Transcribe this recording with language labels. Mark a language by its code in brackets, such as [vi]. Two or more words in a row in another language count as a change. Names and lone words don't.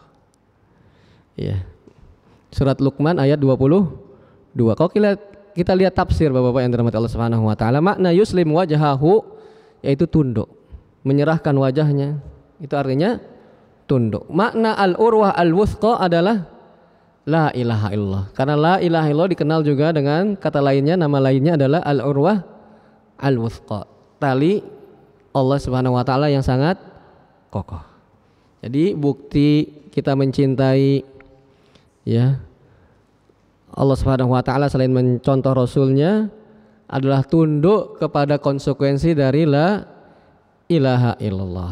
[id] Ya. Surat Luqman ayat 22. Kalau kita lihat tafsir Bapak-bapak yang dirahmati Allah [ar] سبحانه وتعالى, [id] makna [ar] يسلم وجهه [id] yaitu tunduk, menyerahkan wajahnya, itu artinya tunduk. [ar] Makna العروة الوثقى adalah لا إله إلا الله. [id] Karena [ar] لا إله إلا الله [id] dikenal juga dengan kata lainnya, nama lainnya adalah [ar] العروة الوثقى, [id] tali Allah [ar] سبحانه وتعالى [id] yang sangat kokoh. Jadi bukti kita mencintai ya Allah [ar] سبحانه وتعالى [id] selain mencontoh rasulnya adalah tunduk kepada konsekuensi dari [ar] لا إله إلا الله.